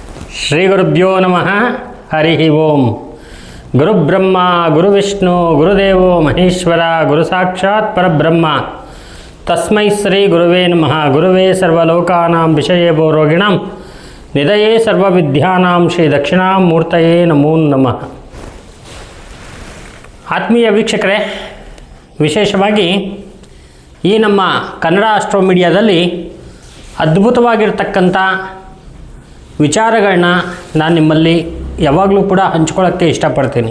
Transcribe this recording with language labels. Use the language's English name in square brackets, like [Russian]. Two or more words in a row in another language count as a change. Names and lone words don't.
[Sanskrit] ಶ್ರೀ ಗುರುಭ್ಯೋ ನಮಃ. ಹರಿ ಓಂ. ಗುರುಬ್ರಹ್ಮ ಗುರುವಿಷ್ಣು ಗುರುದೇವೋ ಮಹೇಶ್ವರ ಗುರು ಸಾಕ್ಷಾತ್ ಪರಬ್ರಹ್ಮ ತಸ್ಮೈ ಶ್ರೀ ಗುರುವೇ ನಮಃ. ಗುರುವೇ ಸರ್ವಲೋಕಾನಾಂ ವಿಷಯೇಭೋ ರೋಗಿಣಾಂ ನಿಧಯೇ ಸರ್ವವಿದ್ಯಾನಾಂ ಶ್ರೀ ದಕ್ಷಿಣಾಮೂರ್ತಯೇ ನಮೋ ನಮಃ. [Kannada] ಆತ್ಮೀಯ ವೀಕ್ಷಕರೇ, ವಿಶೇಷವಾಗಿ ಈ ನಮ್ಮ ಕನ್ನಡ ಆಸ್ಟ್ರೋ ಮೀಡಿಯಾದಲ್ಲಿ ಅದ್ಭುತವಾಗಿರ್ತಕ್ಕಂಥ ವಿಚಾರಗಳನ್ನ ನಾನು ನಿಮ್ಮಲ್ಲಿ ಯಾವಾಗಲೂ ಕೂಡ ಹಂಚ್ಕೊಳ್ಳೋಕ್ಕೆ ಇಷ್ಟಪಡ್ತೀನಿ.